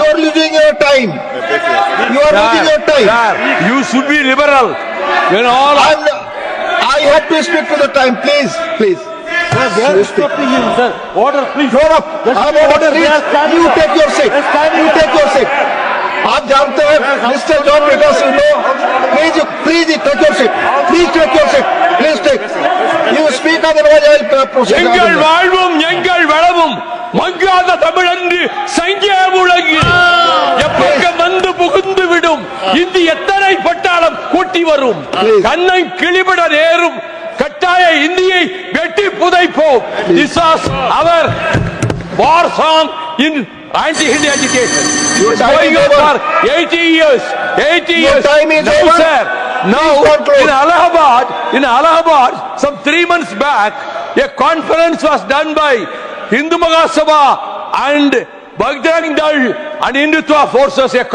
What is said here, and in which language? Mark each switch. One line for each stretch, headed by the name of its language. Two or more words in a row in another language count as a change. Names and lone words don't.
English: You are losing your time. You are losing your time. Sir, you should be liberal. When all I have to speak to the time. Please, please. Sir, they are You speak. stopping him, sir. Order, please. Shut up. Just I'm order. order. They are Please. standing You up. take your seat. They're standing You up. take your seat.
Hindi: आप जानते हैं
English: Mister John Vikas please take your seat, please take your seat, please take you speak otherwise
Tamil: எங்கள் வாழ்வும் எங்கள் வளமும் மங்காத தமிழன்று சங்கே முழங்கி எப்பக்கம் வந்து புகுந்து விடும் இந்தி எத்தனை பட்டாளம் கூட்டி வரும் கண்ணை கிளிபட நேரும் கட்டாய இந்தியை வெட்டி புதைப்போம்.
English: This was our war song in anti-Hindi agitation. It's going on for 80 years. 80 years. time is Now, over. sir, now in Allahabad, some 3 months back, a conference was done by Hindu Mahasabha and Bajrang Dal and Hindutva forces, a